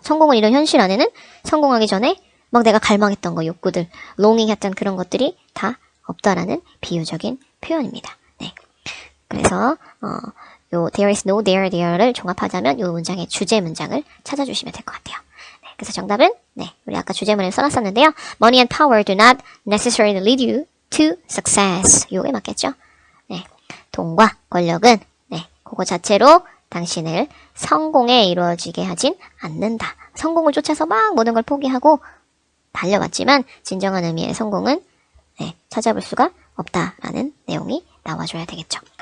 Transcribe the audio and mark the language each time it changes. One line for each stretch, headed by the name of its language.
Korean: 성공을 이룬 현실 안에는 성공하기 전에 막 내가 갈망했던 거, 욕구들, 롱잉했던 그런 것들이 다 없다라는 비유적인 표현입니다. 네. 그래서 요 there is no there를 종합하자면 요 문장의 주제 문장을 찾아주시면 될 것 같아요. 네. 그래서 정답은 우리 아까 주제문을 써놨었는데요.
English: Money and power do not necessarily lead you to success.
Korean: 요게 맞겠죠? 네. 돈과 권력은 그거 자체로 당신을 성공에 이루어지게 하진 않는다. 성공을 쫓아서 막 모든 걸 포기하고 달려왔지만 진정한 의미의 성공은 찾아볼 수가 없다라는 내용이 나와줘야 되겠죠.